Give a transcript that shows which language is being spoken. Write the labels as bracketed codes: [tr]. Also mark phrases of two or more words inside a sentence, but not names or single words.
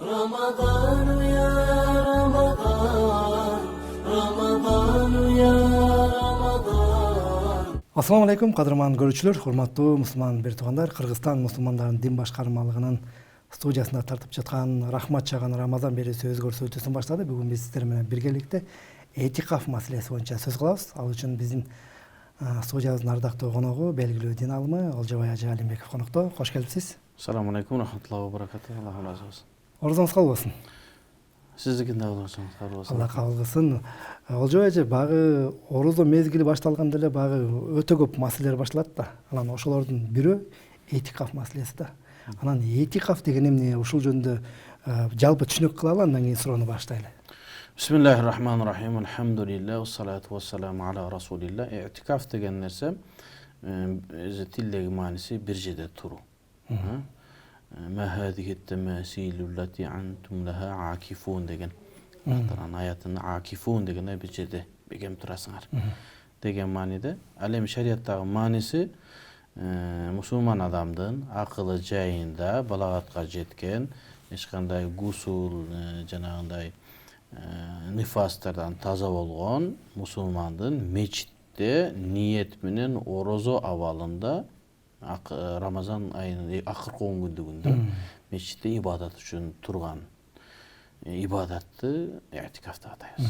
[ar] رمضان يا رمضان رمضان يا رمضان. السلام عليكم, [ky] кадырман көрүүчүлөр, урматтуу мусулман бир туугандар. Кыргызстан мусулмандарынын дин башкармалыгынын студиясында тартып жаткан Рахмат чаган Рамазан берүүсү өз көрсөтүүсүн баштады. Бүгүн биз сиздер менен биргеликте этикаф маселеси боюнча сөз кылабыз. Ал үчүн биздин студиябыздын ардактуу коногу белгилүү дин алымы Олжобай Ажы Алимбеков конокто. Кош келипсиз. [ar] السلام عليكم ورحمة الله وبركاته. [tr] Allahu razı olsun. [ky] Орозоңуз кабыл болсун. Сиздикин да болсун, кабыл болсун. Алла кабыл кылсын. Олжобай Ажы, багы орозо мезгили башталганда эле багы өтө көп маселелер башталат да. Анан ошолордун бирөө этикаф маселеси да. Анан этикаф деген эмне, ушул жөнүндө жалпы түшүнүк кылалы, андан кийин суроону баштайлы. [ar] Bismillahirrahmanirrahim. Elhamdülillah. والصلاة والسلام على رسول الله. [ky] İtikaf деген нерсе тилдеги мааниси бир жерде туруу. [ar] ما هذه التماثيل التي أنتم لها عاكفون деген. [ky] Кур'ан аятында акифун деген бир жерде бекем турасыңар деген мааниде. Ал эми шариаттагы мааниси мусулман адамдын акылы жайында, балагатка жеткен, эч кандай гусул, жанагындай нифастардан таза болгон мусулмандын мечитте ниет менен орозо абалында Рамазан айынын акыркы 10 күндүгүндө мечитте ибадат үчүн турган ибадатты этикаф деп атайбыз.